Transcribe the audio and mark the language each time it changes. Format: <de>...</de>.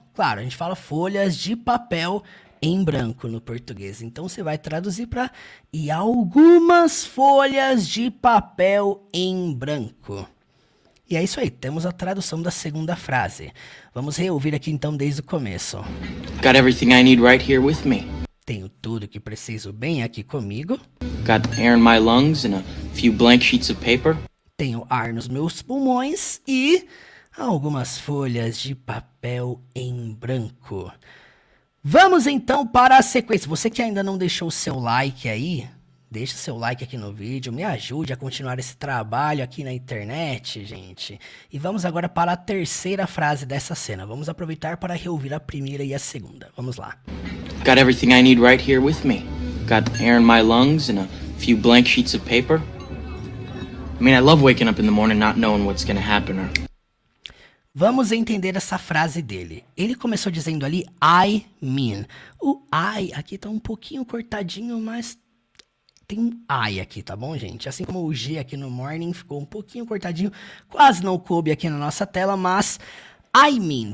<pt>Claro, a gente fala folhas de papel em branco no português. Então você vai traduzir para e algumas folhas de papel em branco. E é isso aí, temos a tradução da segunda frase. Vamos reouvir aqui então desde o começo.</pt> <en>Got everything I need right here with me.</en> <pt>Tenho tudo que preciso bem aqui comigo.</pt> <en>Got air in my lungs and a few blank sheets of paper.</en> <pt>Tenho ar nos meus pulmões e algumas folhas de papel em branco. Vamos então para a sequência. Você que ainda não deixou o seu like aí, deixa seu like aqui no vídeo, me ajude a continuar esse trabalho aqui na internet, gente. E vamos agora para a terceira frase dessa cena. Vamos aproveitar para reouvir a primeira e a segunda. Vamos lá.</pt> <en>Got everything I need right here with me. Got air in my lungs and a few blank sheets of paper. I mean, I love waking up in the morning not knowing what's gonna happen or...</en> <pt>Vamos entender essa frase dele. Ele começou dizendo ali,</pt> <en>I mean.</en> <pt>O I aqui tá um pouquinho cortadinho, mas tem um I aqui, tá bom, gente? Assim como o G aqui no morning ficou um pouquinho cortadinho, quase não coube aqui na nossa tela, mas</pt> <en>I mean.</en>